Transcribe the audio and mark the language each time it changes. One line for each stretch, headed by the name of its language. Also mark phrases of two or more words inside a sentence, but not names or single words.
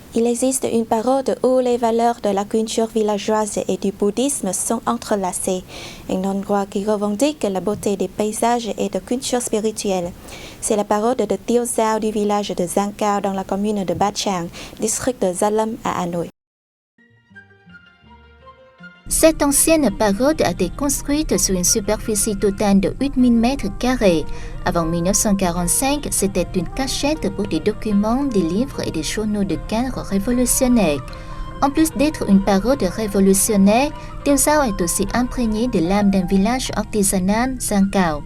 French: Il existe une parode où les valeurs de la culture villageoise et du bouddhisme sont entrelacées, un endroit qui revendique la beauté des paysages et de culture spirituelle. C'est la parode de Tiêu Giao du village de Giang Cao dans la commune de Ba Trang, district de Gia Lâm à Hà Nội. Cette ancienne parode a été construite sur une superficie totale de 8000 mètres carrés. Avant 1945, c'était une cachette pour des documents, des livres et des journaux de cadres révolutionnaires. En plus d'être une parode révolutionnaire, Tiêu Giao est aussi imprégné de l'âme d'un village artisanal, Giang Cao.